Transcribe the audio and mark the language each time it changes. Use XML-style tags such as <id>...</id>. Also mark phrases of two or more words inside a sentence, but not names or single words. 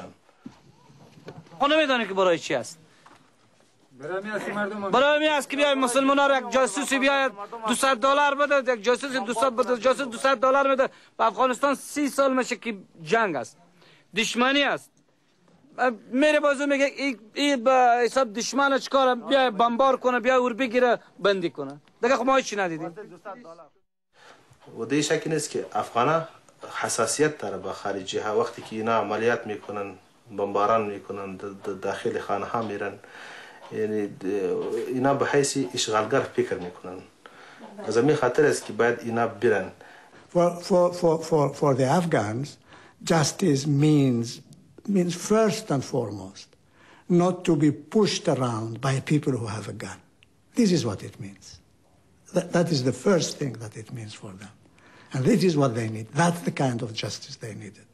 <fa>خب نمیدونه که برای چی است برای می است که بیاید مسلمان ها یک جاسوسی بیاید $200 بده یک جاسوس 200 بده جاسوس $200 میده به افغانستان 30 سال میشه که جنگ است دشمنی است میره بازو میگه این به حساب دشمن چیکار بیا بمبار کنه بیا اور بگیره بندی کنه دیگه خب ما چی ندیدیم و دیگه شکی نیست که افغانا حساسیت داره به خارجی ها وقتی که اینا عملیات میکنن بمباران میکنن داخل خانه ها میرن یعنی اینا به حیث اشغالگر فکر میکنن از همین خاطر است که باید اینا برن</fa> <en>For the Afghans justice means first and foremost not to be pushed around by people who have a gun. This is what it means. That is the first thing that it means for them. And this is what they need. That's the kind of justice they needed.</en>